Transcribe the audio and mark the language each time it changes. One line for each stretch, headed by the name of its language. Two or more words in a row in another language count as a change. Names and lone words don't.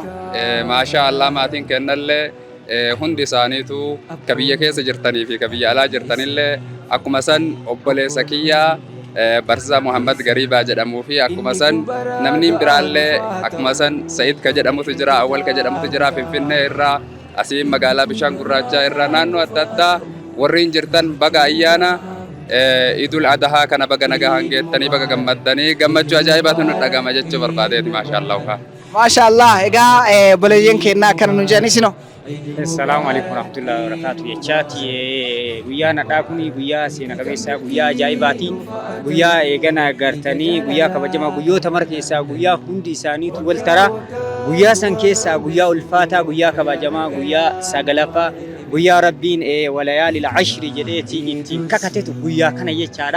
Oromo: Maashaallah maatiin kennallee hundi isaaniitu ka biyya keessa jirtanii fi ka biyya alaa jirtanillee akkuma san obboleessa kiyyaa Barsiisaa Muhammad Gariibaa jedhamuu fi akkuma san namni biraallee akkuma san Sa'id ka jedhamutu jira Awwal ka jedhamutu jira Finfinnee irraa asii magaalaa Bishaan Gurraachaa irraa naannoo adda addaa warreen jirtan baga ayyaana Iidul Adahaa kana baga nagaan geettanii baga gammaddanii gammachuu ajaa'ibaatu nu dhagama jechuu barbaadeeti maashaallah. Maashaallah egaa boleeyyen kennaa akkana nu jedhanisino.
Arabic: السلام عليكم ورحمة الله وبركاته.
Oromo: Jechaati guyyaa nadhaa kuni guyyaa seena qabeessaa guyyaa ajaa'ibaati. Guyyaa eegana gartanii guyyaa kabajamaa guyyoota mara keessaa guyyaa hundi isaaniitu wal tara. Guyyaa san keessaa guyyaa ulfaataa guyyaa kabajamaa guyyaa sagalaffaa guyyaa rabbiin
Arabic: وليال عشر
Oromo: jedheetii ittiin kakatetu guyyaa kana jechaadha.